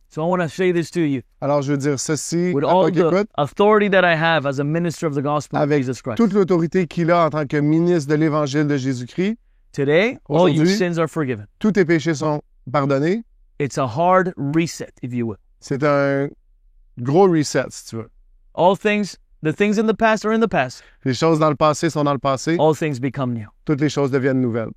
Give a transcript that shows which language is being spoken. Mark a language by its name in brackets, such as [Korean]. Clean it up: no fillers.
[English] So I want to say this to you [French] Alors, je veux dire ceci [English] with [French] à [English] all [French] toi qui écoutes, [English] the authority that I have as a minister of the gospel of [French] avec [English] Jesus Christ. [French] toute l'autorité qu'il a en tant que ministre de l'Évangile de Jésus-Christ. [English] Today, all your [French] Aujourd'hui, [English] sins are forgiven. [French] Tous tes péchés sont pardonnés. [English] It's a hard reset, if you will. [French] C'est un gros reset, si tu veux. [English] All things, the things in the past are in the past. [French] Les choses dans le passé sont dans le passé. [English] All things become new. [French] Toutes les choses deviennent nouvelles.